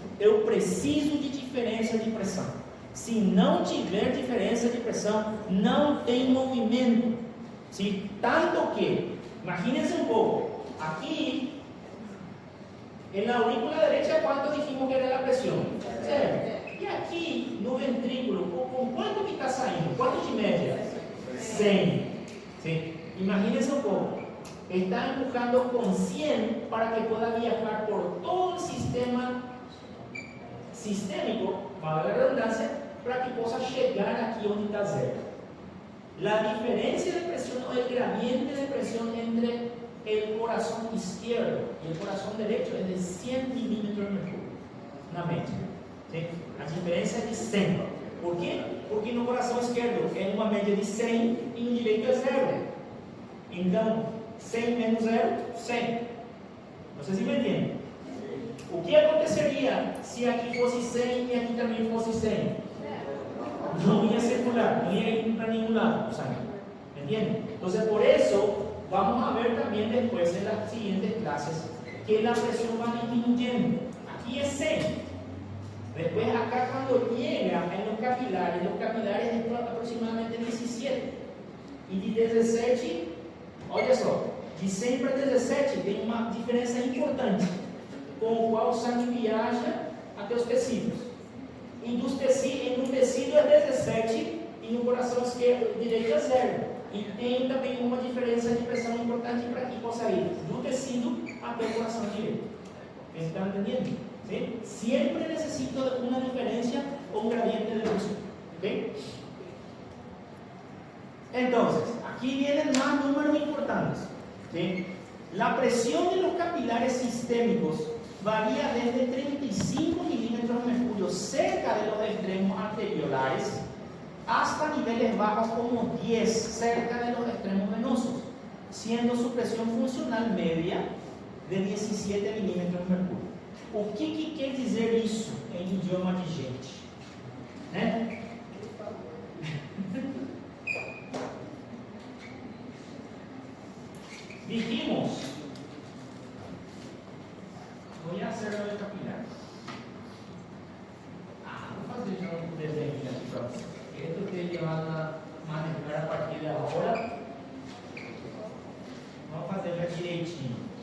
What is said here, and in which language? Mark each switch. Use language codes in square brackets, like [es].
[pt] Eu preciso de diferença de pressão. Se não tiver diferença de pressão, não tem movimento. ¿Sí? Tanto que, [es] imagínense [pt] um pouco, aqui, na aurícula derecha, quanto [es] dijimos [pt] que era a pressão? Zero. E aqui, no ventrículo, com quanto que está saindo? Quanto de média? 100. ¿Sí? [es] Imagínense un poco, está empujando con 100 para que pueda viajar por todo el sistema sistémico, para la redundancia, para que pueda llegar aquí donde está cero. La diferencia de presión o el gradiente de presión entre el corazón izquierdo y el corazón derecho es de 100 milímetros de mercurio, una media. ¿Sí? La diferencia es de 100. [pt] Por quê? Porque no coração esquerdo é uma média de 100 e no direito é 0. Então, 100 menos 0, 100. Vocês me entendem? O que aconteceria se aqui fosse 100 e aqui também fosse 100? Não ia circular, não ia ir para nenhum lado o sangue. [es] ¿Entienden? Entonces, por eso, vamos a ver también después en las siguientes clases que la presión va disminuyendo. Aquí es 100. Después acá cuando llega en los capilares es aproximadamente 17. [pt] E de 17, olha só, de 100 para 17 tem uma diferença importante, com o qual o sangue viaja até os tecidos. E no tecido é 17 e no coração esquerdo direito é 0. E tem também uma diferença de pressão importante para que possa ir do tecido até o coração direito. [es] ¿Están entendiendo? ¿Sí? Siempre necesito una diferencia o un gradiente de presión. ¿Okay? Entonces, aquí vienen más números importantes. ¿Sí? La presión de los capilares sistémicos varía desde 35 milímetros de mercurio cerca de los extremos arteriolares hasta niveles bajos como 10 cerca de los extremos venosos, siendo su presión funcional media de 17 milímetros de mercúrio. [pt] O que quer dizer isso em idioma de gente? Né? [es] Dijimos, voy a hacerlo de capilar. [pt] Vou fazer já um desenho aqui para vocês. [es] Esto ustedes van a manejar a partir de [pt] agora. Vamos fazer já direitinho.